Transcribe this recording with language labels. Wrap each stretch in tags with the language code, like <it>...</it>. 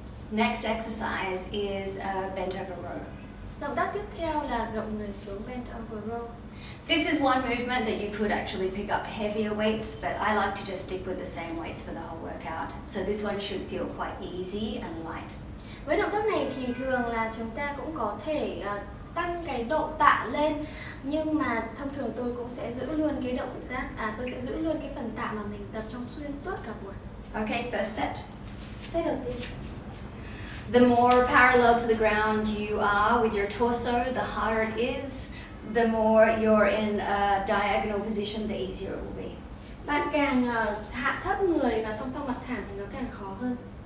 <en>Next exercise is bent over row.</en> <vi>Động tác tiếp theo là gập người xuống bent over row.</vi> <en>This is one movement that you could actually pick up heavier weights, but I like to just stick with the same weights for the whole workout. So this one should feel quite easy and light.</en> <vi>Với động tác này thì thường là chúng ta cũng có thể tăng cái độ tạ lên, nhưng mà thông thường tôi cũng sẽ giữ luôn cái động tác, tôi sẽ giữ luôn cái phần tạ mà mình tập trong xuyên suốt cả buổi.</vi> <en>Okay, first set.</en> <vi>Set đầu tiên.</vi> <en>The more parallel to the ground you are with your torso, the harder it is. The more you're in a diagonal position, the easier it will be.</en> <vi>Bạn càng hạ thấp người và song song mặt thẳng thì nó càng khó hơn.</vi>